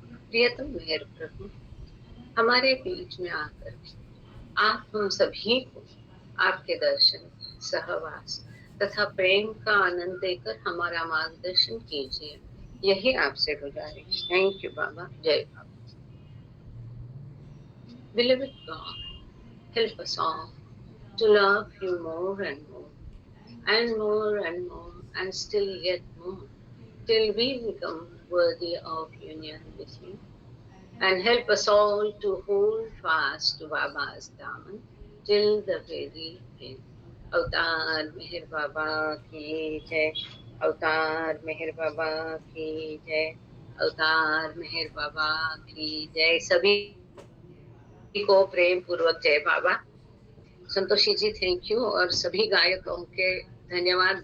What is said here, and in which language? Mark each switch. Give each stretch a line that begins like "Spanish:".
Hindi: प्रियतम मेहर प्रभु, हमारे बीच में आकर आप हम सभी को आपके दर्शन, सहवास तथा प्रेम का आनंद देकर हमारा मार्गदर्शन कीजिए, यही आपसे गुजारिश। थैंक यू बाबा। जय बाबा।
English: Beloved God, help us all to love you more and more, and more and more, and still yet more, till we become worthy of union with you. And help us all to hold fast to Baba's daman till the very end.
Hindi: अवतार मेहर बाबा की जय, अवतार मेहर बाबा की जय, अवतार मेहर बाबा की जय। सभी को प्रेम पूर्वक जय बाबा। संतोषी जी थैंक यू, और सभी गायकों के धन्यवाद।